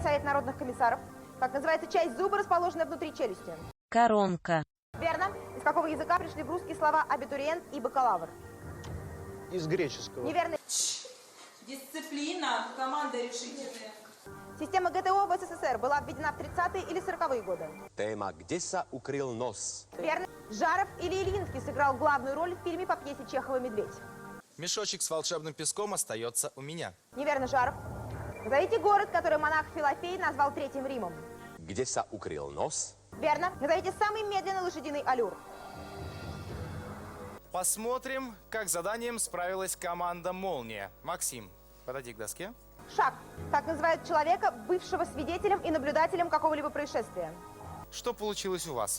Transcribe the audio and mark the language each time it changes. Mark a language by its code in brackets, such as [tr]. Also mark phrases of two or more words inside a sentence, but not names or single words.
[ru] Совет народных комиссаров. Как называется часть зуба, расположенная внутри челюсти? Коронка. Верно. Из какого языка пришли в русский слова абитуриент и бакалавр? Из греческого. Неверно. Дисциплина, команда решительная. Система ГТО в СССР была введена в 30-е или 40-е годы? [sk] Téma Kde sa ukryl nos? [ru] Верно. Жаров или Ильинский сыграл главную роль в фильме по пьесе Чехова «Медведь»? Мешочек с волшебным песком остается у меня. Неверно, Жаров. Назовите город, который монах Филофей назвал Третьим Римом. [sk] Kde sa ukryl nos? [ru] Верно. Назовите самый медленный лошадиный аллюр. Посмотрим, как с заданием справилась команда «Молния». Максим, подойди к доске. Шаг. Как называют человека, бывшего свидетелем и наблюдателем какого-либо происшествия? Что получилось у вас?